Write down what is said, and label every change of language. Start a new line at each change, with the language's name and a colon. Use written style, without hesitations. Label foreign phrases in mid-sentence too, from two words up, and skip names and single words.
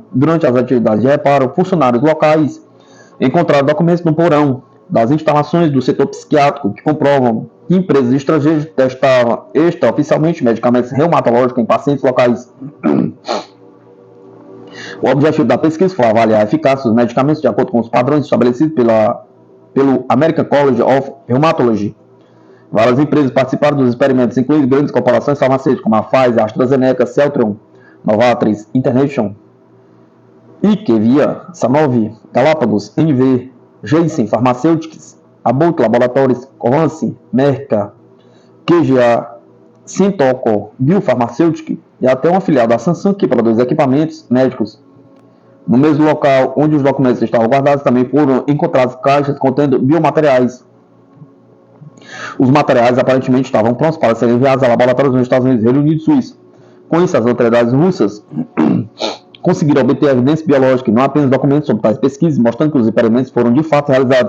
Portuguese: Durante as atividades de reparo, funcionários locais encontraram documentos no porão das instalações do setor psiquiátrico que comprovam que empresas estrangeiras testavam extraoficialmente medicamentos reumatológicos em pacientes locais. O objetivo da pesquisa foi avaliar a eficácia dos medicamentos de acordo com os padrões estabelecidos pelo American College of Rheumatology. Várias empresas participaram dos experimentos, incluindo grandes corporações farmacêuticas como a Pfizer, AstraZeneca, Celltrion, Novartis, International, Ikevia, Sanofi, Galápagos, NV, Janssen Pharmaceuticals, Abbott Laboratories, Covance, Merck, KGA, Sintoco, Biopharmaceutical e até uma filial da Samsung que produz equipamentos médicos. No mesmo local onde os documentos estavam guardados, também foram encontradas caixas contendo biomateriais. Os materiais aparentemente estavam prontos para serem enviados a laboratórios nos Estados Unidos, Reino Unido e Suíça. Com isso, as autoridades russas conseguiram obter evidência biológica e não apenas documentos sobre tais pesquisas, mostrando que os experimentos foram de fato realizados.